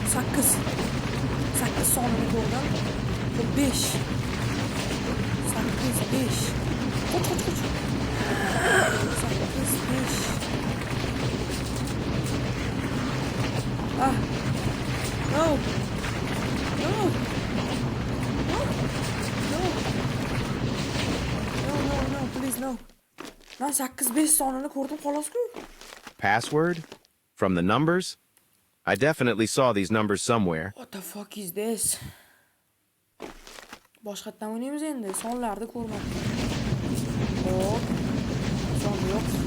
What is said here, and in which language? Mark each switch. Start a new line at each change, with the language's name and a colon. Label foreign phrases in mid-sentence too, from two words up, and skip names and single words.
Uzbek: 8. 8 sonini ko'rdim. 5. 8 5. Qoch. 8 5. Ah.
English: No. No. No. No. No, please no.
Uzbek: Ben 8-5 sonini ko'rdim xolos-ku.
English: Password? From the numbers? I definitely saw these numbers somewhere. What the fuck is this?
Uzbek: Boshqatdan o'ynaymiz endi. Sonlarni ko'rmadim. Hop. Son yo'q.